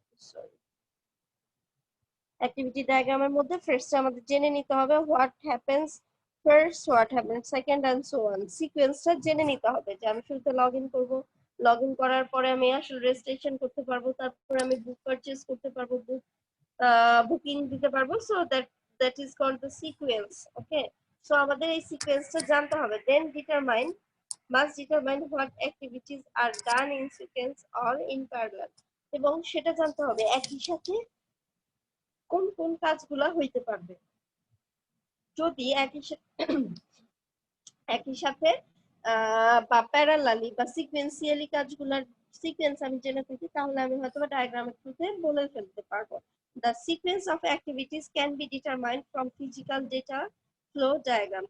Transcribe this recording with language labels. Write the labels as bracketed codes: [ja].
[bn] Sorry, activity ডায়াগ্রামের মধ্যে first আমাদের জেনে নিতে হবে [en] What happens first, what happens second and so on. [bn] সিকোয়েন্সটা জেনে নিতে হবে যে আমি শুরুতে লগ ইন করবো, লগ ইন করার পরে আমি আসলে রেজিস্ট্রেশন করতে পারবো, তারপরে আমি বুক পারচেজ করতে পারবো, বুকিং দিতে পারবো। [en] So that is called the sequence. [bn] Okay, so আমাদের এই সিকোয়েন্সটা জানতে হবে। [en] Then must determine what activities are done in sequence or in parallel। [bn] এবং সেটা জানতে হবে একই সাথে কোন কোন কাজগুলা হইতে পারবে। যদি একই সাথে বা প্যারালালি বা সিকোয়েন্সিয়ালি কাজগুলার সিকোয়েন্স আমি জেনে থাকি, তাহলে আমি হয়তো ডায়াগ্রামের থ্রুতে বলে ফেলতে পারবো। [en] The sequence of activities can be determined from physical data flow diagram।